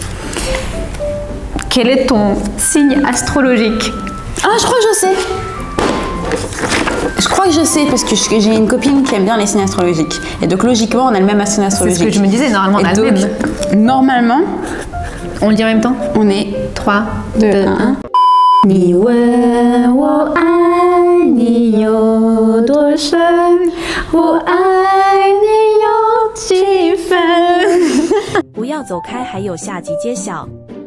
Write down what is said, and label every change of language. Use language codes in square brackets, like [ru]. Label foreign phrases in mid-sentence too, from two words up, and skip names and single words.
[fr] Quel est ton signe astrologique? Ah, je crois que je sais. Je crois que je sais parce que j'ai une copine qui aime bien les signes astrologiques. Et donc logiquement, on a le même signe astrologique. C'est ce que je me disais, normalement on a le même. Normalement, on le dit en même temps? On est 3, 2, 1. [zh] 你问我爱你有多深，我爱你有几分。不要走开，还有下集揭晓。